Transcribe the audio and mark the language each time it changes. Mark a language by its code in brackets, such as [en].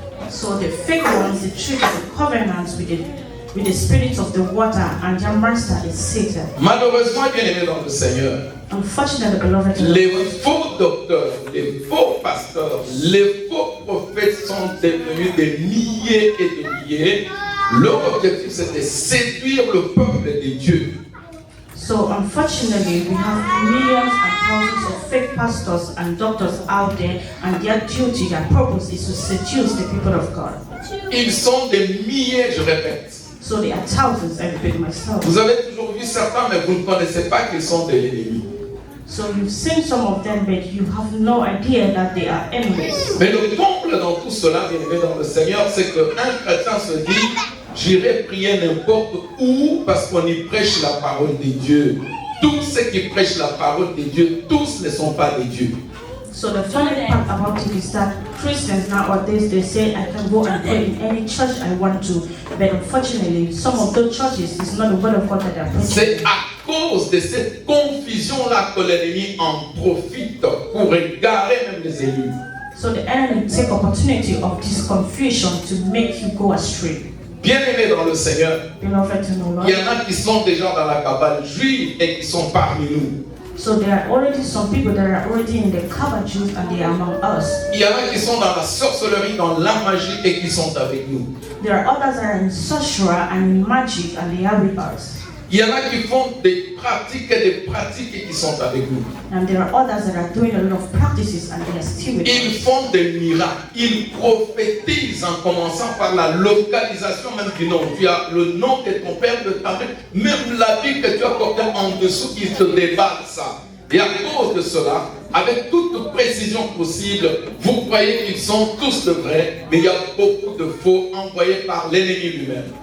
[en] So the fake ones, they treated the covenants with the spirits of the water, and their master is Satan. [fr] Malheureusement, bien aimé dans le Seigneur, [en] Unfortunately, beloved, [fr] les faux docteurs, les faux pasteurs, les faux prophètes sont devenus des milliers et des milliers. Leur objectif, c'est de séduire le peuple de Dieu. [en] so unfortunately, we have millions and thousands of fake pastors and doctors out there, and their duty, their purpose is to seduce the people of God. [fr] Ils sont des milliers, je répète. [en] So there are thousands, I repeat myself. [fr] Vous avez toujours vu certains, mais vous ne connaissez pas qu'ils sont de l'ennemi. [en] So you've seen some of them, but you have no idea that they are enemies. [fr] Mais le comble dans tout cela, bien aimé dans le Seigneur, c'est qu'un chrétien se dit, j'irai prier n'importe où parce qu'on y prêche la parole de Dieu. tous ceux qui prêchent la parole de Dieu, tous ne sont pas des dieux. [en] So the funny part about it is that Christians nowadays, they say I can go and pray in any church I want to, but unfortunately some of those churches is not the word of God that they are preaching. [fr] C'est à cause de cette confusion-là que l'ennemi en profite pour égarer même les élus. [en] So the enemy take opportunity of this confusion to make you go astray. [fr] Bien-aimés dans le Seigneur, [en] Beloved in the Lord. [fr] il y en a qui sont déjà dans la cabale juive et qui sont parmi nous. [en] So there are already some people that are already in the Kaaba Jews and they are among us. [fr] Il y en a qui sont dans la sorcellerie, dans la magie et qui sont avec nous. [en] There are others that are in sorcery and in magic and they are with us. [fr] Il y en a qui font des pratiques et qui sont avec nous. [en] And there are others that are doing a lot of practices and they are still with [fr] Ils [en] us. [fr] font des miracles. Ils prophétisent en commençant par la localisation même du nom. Tu as le nom de ton père, de ta mère, même la vie que tu as portée en dessous, ils te débattent ça. Et à cause de cela, avec toute précision possible, vous croyez qu'ils sont tous de vrais, mais il y a beaucoup de faux envoyés par l'ennemi lui-même.